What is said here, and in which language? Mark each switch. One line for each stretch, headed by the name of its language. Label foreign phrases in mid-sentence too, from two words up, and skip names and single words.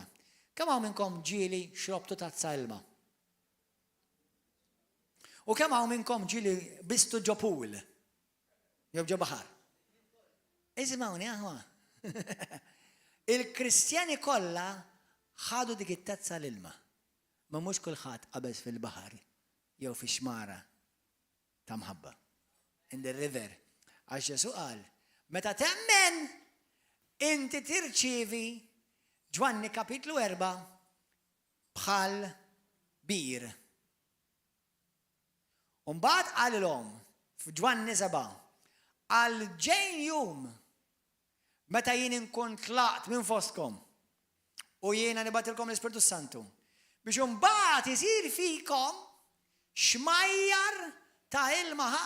Maltese: Kemm hawn minnkom ġieli xrobtu tazza ilma? U kemm hawn minnkom ġieli bistu ġo pool? Jew ġo baħar? Isimgħuni aħwa. Il-Kristjani kollha ħadu dik it-tazza l-ilma. Ma mhux kulħadd qabeż fil-baħar jew fix-xmara ta' mħabba.
English: In the river.
Maltese: Għax Ġesu qal, meta temmen inti tirċievi Ġwanni kapitlu 4 bħal bir. U mbagħad qalilhom f'Ġwanni 7 għal ġejn jum meta jien inkun tlaqt minn fostkom u jiena nibatilkom l-Ispirtu Santu biex imbagħad isir fikom xmajjar ta' ilma ħaj.